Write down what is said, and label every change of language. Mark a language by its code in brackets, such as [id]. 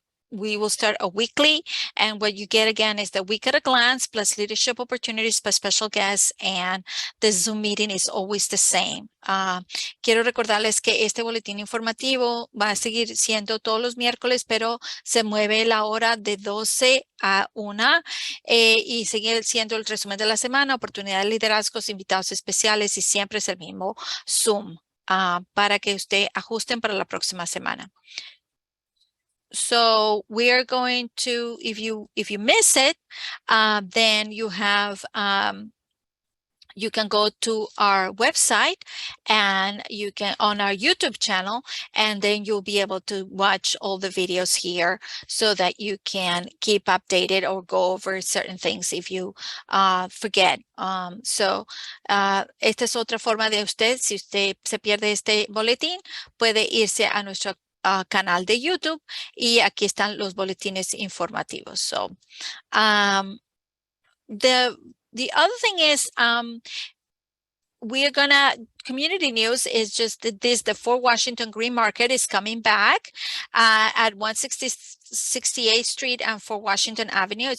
[en] We will start a weekly, and what you get again is the week at a glance plus leadership opportunities plus special guests, and the Zoom meeting is always the same. [es] Quiero recordarles que este boletín informativo va a seguir siendo todos los miércoles, pero se mueve la hora de 12 a 1 y sigue siendo el resumen de la semana, oportunidades de liderazgos, invitados especiales y siempre es el mismo Zoom para que usted ajusten para la próxima semana. [en] So we are going to, if you miss it, then you have, you can go to our website and you can on our YouTube channel, and then you'll be able to watch all the videos here so that you can keep updated or go over certain things if you forget. [es] So esta es otra forma de usted, si usted se pierde este boletín, puede irse a nuestro canal de YouTube y aquí están los boletines informativos. [en] So the other thing is we're gonna, community news is just the Fort Washington Green Market is coming back at 168th Street and Fort Washington Avenue.